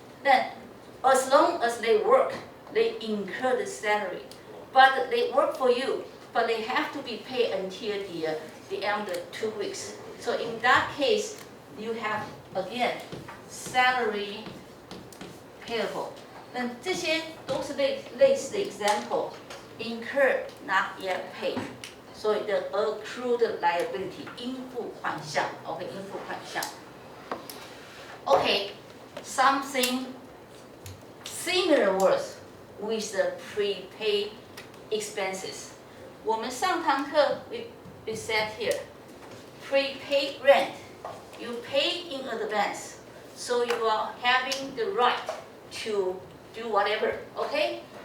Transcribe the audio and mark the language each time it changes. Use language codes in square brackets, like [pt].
[en] Then as long as they work, they incur the salary. But they work for you, but they have to be paid until the end of the 2 weeks. So in that case, you have again salary payable. [zh] 那这些都是类似的 example. [en] Incurred, not yet paid. [zh] 所以的 accrued liability 应付款项 ，OK， 应付款项。 [en] OK, something similar words with the prepaid expenses. [zh] 我们上堂课 [en] we said here, prepaid rent, you pay in advance, so you are having the right to do whatever, okay?